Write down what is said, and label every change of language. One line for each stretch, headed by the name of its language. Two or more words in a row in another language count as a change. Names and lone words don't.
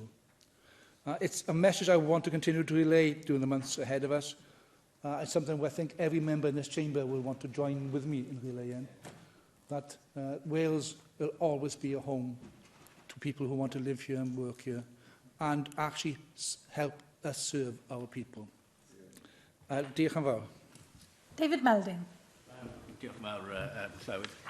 English: It's a message I want to continue to relay during the months ahead of us. It's something where I think every member in this chamber will want to join with me in relaying, that Wales will always be a home to people who want to live here and work here, and actually help us serve our people.
Welsh: Diolch yn fawr. David Melding. Diolch yn fawr, Llywyd.